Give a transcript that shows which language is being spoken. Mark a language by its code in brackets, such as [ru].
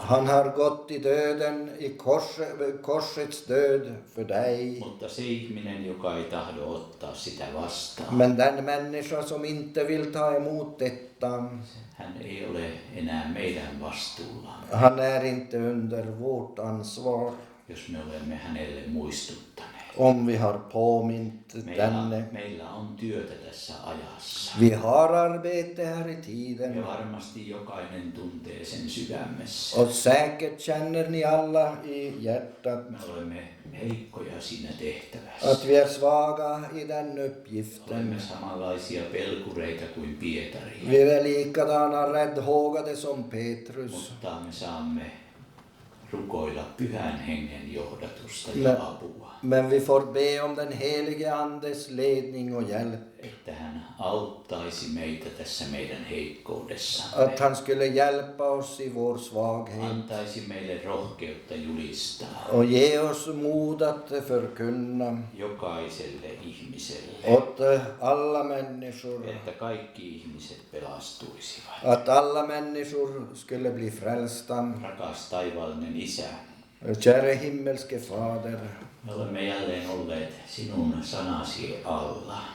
[sv] Han har gått i döden, i korsets död för dig. [fi] Mutta se ihminen, joka ei tahdo ottaa sitä vastaan, [sv] Men den människa som inte vill ta emot detta, [fi] hän ei ole enää meidän vastuulla, [sv] han är inte under vårt ansvar. [fi] jos me olemme hänelle muistuttaneet. [sv] Om vi har påmint denne. [fi] Meillä on työtä tässä ajassa. [sv] Vi har arbete här i [fi] Ja [sv] tiden. [fi] varmasti jokainen tuntee sen sydämessä. [sv] Och säkert känner ni alla i hjärtat [fi] Me olemme heikkoja siinä tehtävässä. [sv] att vi är svaga i den [fi] Olemme [sv] uppgiften. [fi] samanlaisia pelkureita kuin Pietari. [sv] Vi är likadana räddhågade som Petrus. [fi] Mutta me saamme rukoilla Pyhän Hengen johdatusta Me- ja apua. [sv] Men vi får be om den helige Andes ledning och hjälp. [fi] Että hän auttaisi meitä tässä meidän heikkoudessa. [sv] Att han skulle hjälpa oss i vår svaghet. [fi] Antaisi meille rohkeutta julistaa [sv] Och ge oss mod att förkunna [fi] jokaiselle ihmiselle, [sv] åt alla människor. [fi] että kaikki ihmiset pelastuisivat. [sv] Att alla människor skulle bli frälsta. [fi] Rakas taivaallinen Isä, [sv] Käre himmelske Fader. [fi] me olemme jälleen olleet sinun sanasi alla.